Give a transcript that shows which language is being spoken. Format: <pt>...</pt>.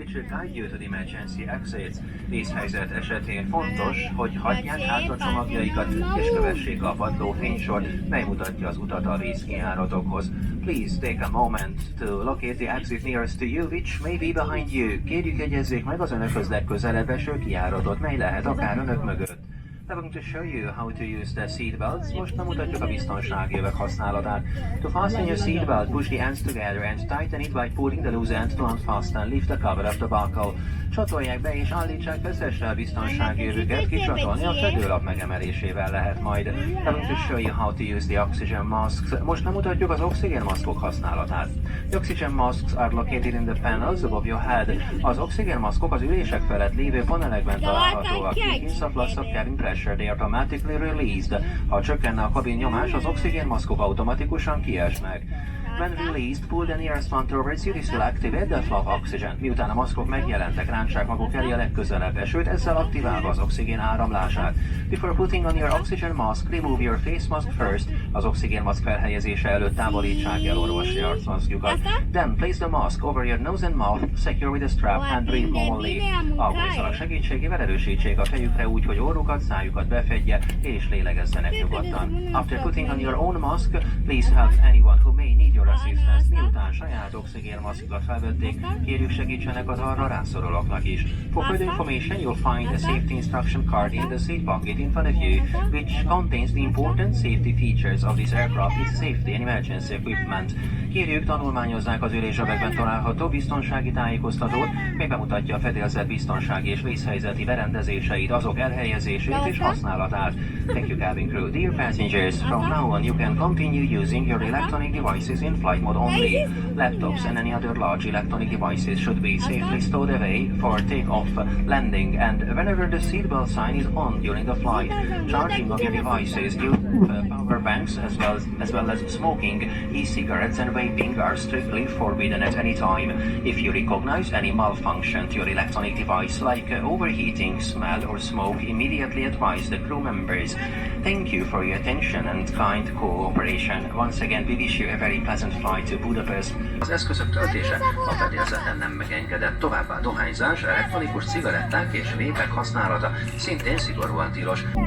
<en>Guide you to the emergency exits.</en> <hu>Vészhelyzet esetén fontos, hogy hagyják hátra csomagjaikat és kövessék a padló fénysort, mely mutatja az utat a vészkijáratokhoz.</hu> <en>Please take a moment to locate the exit nearest to you, which may be behind you.</en> <hu>Kérjük, jegyezzék meg az önökhöz legközelebb eső kijáratot, mely lehet akár önök mögött.</hu> <en>I'm going to show you how to use the seat belts.</en> <hu>Most bemutatjuk a biztonsági övek használatát.</hu> <en>To fasten your seat belt, push the ends together and tighten it by pulling the loose end to unfasten. Lift the cover of the buckle.</en> <hu>Csatolják be és állítsák összesre a biztonsági övüket, kicsatolni a fedőlap megemelésével lehet majd.</hu> <en>I'm going to show you how to use the oxygen masks.</en> <hu>Most bemutatjuk az oxigénmaszkok használatát.</hu> <en>The oxygen masks are located in the panels above your head.</en> <hu>Az oxigénmaszkok az ülések felett lévő panelekben találhatóak.</hu> <en>If a plus of cabin pressure, they automatically released.</en> <hu>Ha csökkenne a kabin nyomás, az oxigénmaszkok automatikusan kiesnek.</hu> <en>When released, pull the nearest one towards you, this will activate the flow of oxygen.</en> <hu>Miután a maszkok megjelentek, rántsák maguk elé a legközelebb esőt, ezzel aktiválva az oxigén áramlását.</hu> <en>Before putting on your oxygen mask, remove your face mask first.</en> <hu>Az oxigénmaszk felhelyezése előtt távolítsák el orvosi arcmaszkjukat.</hu> <en>Then place the mask over your nose and mouth, secure with a strap and breathe normally.</en> <hu>A gúzszalag segítségével erősítsék a fejükre úgy, hogy orrukat, szájukat befedje, és lélegezzenek nyugodtan.</hu> <en>After putting on your own mask, please help anyone who may need your assistance.</en> <hu>Miután saját oxigénmaszkjukat felvették, kérjük segítsenek az arra rászorulóknak is.</hu> <en>For further information, you'll find a safety instruction card in the seat pocket in front of you, which contains the important safety features of this aircraft with safety and emergency equipment.</en> <hu>Kérjük, tanulmányozzák az ülésövekben található biztonsági tájékoztatót, mely bemutatja a fedélzet biztonsági és vészhelyzeti berendezéseit, azok elhelyezését és használatát.</hu> <en>Thank you, cabin crew. Dear passengers, from now on you can continue using your electronic devices in flight mode only. Laptops and any other large electronic devices should be safely stowed away for takeoff, landing, and whenever the seatbelt sign is on during the flight. Charging of your devices, power banks, as well as smoking, e-cigarettes and vaping are strictly forbidden at any time. If you recognize any malfunction to your electronic device, like overheating, smell, or smoke, immediately advise the crew members. Thank you for your attention and kind cooperation. Once again, we wish you a very pleasant flight to Budapest.</en> <hu>Az eszközök töltése a fedélzeten nem megengedett, továbbá dohányzás, elektronikus cigaretták és vépek használata szintén szigorúan tilos.</hu>